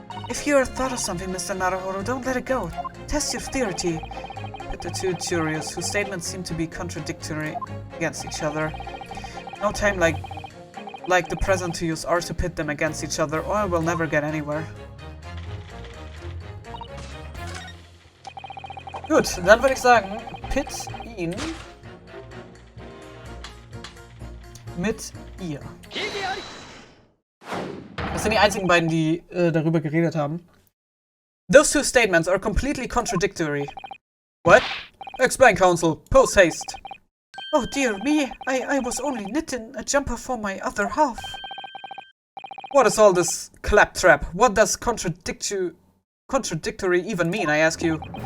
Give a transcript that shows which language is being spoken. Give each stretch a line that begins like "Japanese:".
English: If you thought of something, Mr. Naruhodo, don't let it go. Test your theory. But the 2 jurors whose statements seem to be contradictory against each other. No time like the present to use ours to pit them against each other, or I will never get anywhere.
German: Gut, dann würde ich sagen, pit ihn mit ihr. Das sind die einzigen beiden, die darüber geredet haben.
English: Those two statements are completely contradictory. What? Explain, counsel. Post haste. Oh dear me, I was only knitting a jumper for my other half. What is all this claptrap? What does contradictory even mean, I ask you?